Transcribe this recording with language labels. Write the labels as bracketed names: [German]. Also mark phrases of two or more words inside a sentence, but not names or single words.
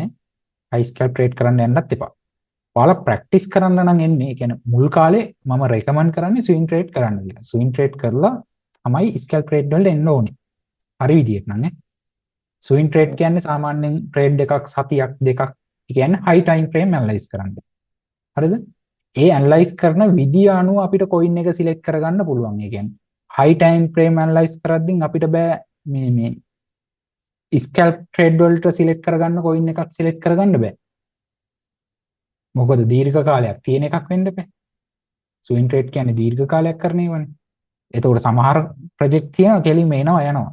[English] high scalp trade [Sinhala] කරන්න යන්නත් එපා. ඔයාලා ප්‍රැක්ටිස් කරන්න නම් එන්නේ. ඒ කියන්නේ මුල් කාලේ මම රෙකමන්ඩ් කරන්නේ [English] swing trade [Sinhala] කරන්න කියලා. [English] swing trade [Sinhala] කරලා තමයි [English] scalp trade [Sinhala] වලට එන්න ඕනේ. හරි විදියට නම් නේ. [English] swing trade [Sinhala] කියන්නේ සාමාන්‍යයෙන් ට්‍රේඩ් එකක් සතියක් දෙකක් කියන්නේ [English] high time frame analyze [Sinhala] කරන්න. හරිද? ඒ ඇනලයිස් කරන විදිය අනුව අපිට කොයින් එක සිලෙක්ට් කරගන්න පුළුවන්. ඒ කියන්නේ [English] high time frame analyze [Sinhala] කරද්දී අපිට බෑ මේ [English] scalp trade [Sinhala] වලට සිලෙක්ට් කරගන්න කොයින් එකක් සිලෙක්ට් කරගන්න බෑ. මොකද දීර්ඝ කාලයක් තියෙන එකක් වෙන්න බෑ. [English] swing trade [Sinhala] කියන්නේ දීර්ඝ කාලයක් කරන ඒවානේ. එතකොට සමහර ප්‍රොජෙක්ට් තියෙනවා කෙලින්ම එනවා යනවා.